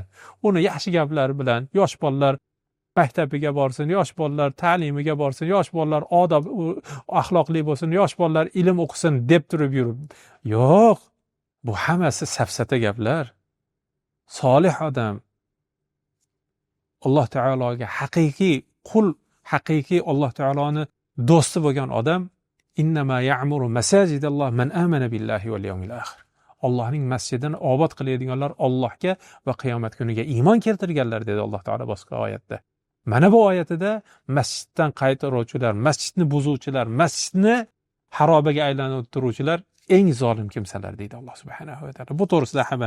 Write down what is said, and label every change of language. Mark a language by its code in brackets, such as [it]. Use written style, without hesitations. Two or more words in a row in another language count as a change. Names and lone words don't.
[uz] Uni yaxshi gaplar bilan yosh bolalar maktabiga borsin, yosh bolalar ta'limiga borsin, yosh bolalar odob axloqli bo'lsin, yosh bolalar ilm o'qisin deb turib yurib. Yo'q. Bu hammasi safsata gaplar. Solih odam, Alloh taologa haqiqiy qul, haqiqiy Alloh taoloni do'sti bo'lgan odam, [ar] إنما يعمر مساجد الله من آمن بالله واليوم الآخر. [uz] Allohning masjidini obod qiladiganlar Allohga va qiyomat kuniga iymon keltirganlar dedi Alloh taolo boshqa oyatda. Mana bu oyatida masjiddan qaytaruvchilar, masjidni buzuvchilar, masjidni harobaga aylantiruvchilar eng zolim kimsalar deydi Alloh subhanahu va taolo.